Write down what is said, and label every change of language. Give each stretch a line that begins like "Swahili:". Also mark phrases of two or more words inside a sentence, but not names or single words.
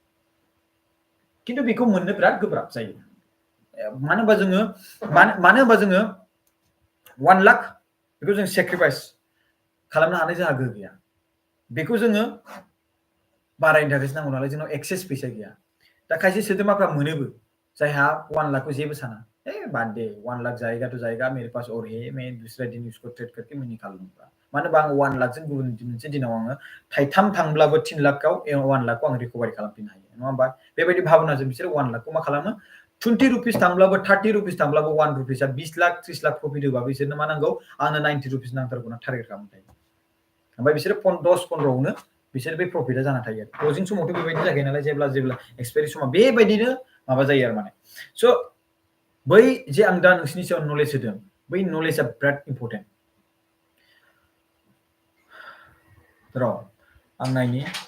Bodo: खिन्थु बेखौ मोननो बिराद गोब्राब जायो मानो होनबा जोङो 1 लाख बेखौ जों सेक्रिफाइस खालामनो हानाय जोंहा गोहो गैया बेखौ जोङो बारायनो थाखायसो नांगौ नालाय जोंनाव एक्सेस फैसा गैया दा खायसे सोद्रोमाफ्रा मोनोबो जायहा 1 लाखखौ जेबो
Hindi: साना बात दे 1 लाख जाएगा तो जाएगा मेरे पास और है मैं दूसरा दिन उसको ट्रेड करके मैं निकाल लूंगा
Bodo: मानो होनबा आङो 1 लाखजों गुबुन मोनसे दिनाव आङो थाइथाम थांब्लाबो 3 लाखआव 1 लाखखौ आं रिकभारि खालामफिननो हायो नङा होमबा बेबायदि भाबनाजों बिसोरो 1 लाखखौ मा खालामो 20 रुपिस थांब्लाबो 30 रुपिस थांब्लाबो 1 रुपिसआ 20 लाख 30 लाख प्रफिट होबा बिसोरनो मा नांगौ आंनो 90 रुपिस नांथारगौ ना टारगेट खालामनो थायो ओमफ्राय बिसोरो 10-15आवनो बिसोर बे प्रफिटआ जाना थायो आरो क्लजिं समावथ' बेबायदि जाखायो नालाय जेब्ला एक्सपायरि समाव बेबायदिनो माबा जायो आरो माने स' बै जे आं दा नोंसिनि सायाव नलेज होदों बै नलेजआ बिराद इम्परटेन्ट र' आं नायनि